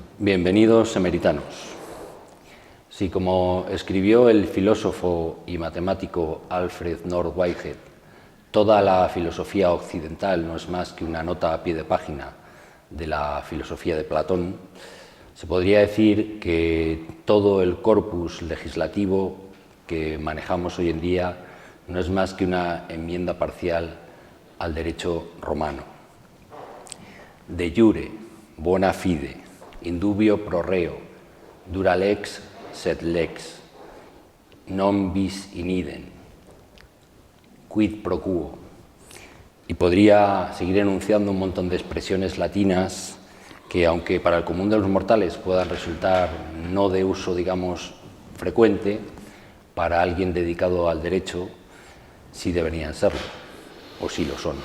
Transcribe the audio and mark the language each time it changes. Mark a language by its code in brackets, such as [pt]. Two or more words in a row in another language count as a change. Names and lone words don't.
[es] Bienvenidos, emeritanos. Si, como escribió el filósofo y matemático Alfred North Whitehead, toda la filosofía occidental no es más que una nota a pie de página de la filosofía de Platón, se podría decir que todo el corpus legislativo que manejamos hoy en día no es más que una enmienda parcial al derecho romano. [la] De jure, bona fide, indubio pro reo, dura lex sed lex, non bis in idem, quid pro quo. [es] Y podría seguir enunciando un montón de expresiones latinas que, aunque para el común de los mortales puedan resultar no de uso, digamos, frecuente, para alguien dedicado al derecho sí deberían serlo, o sí lo son.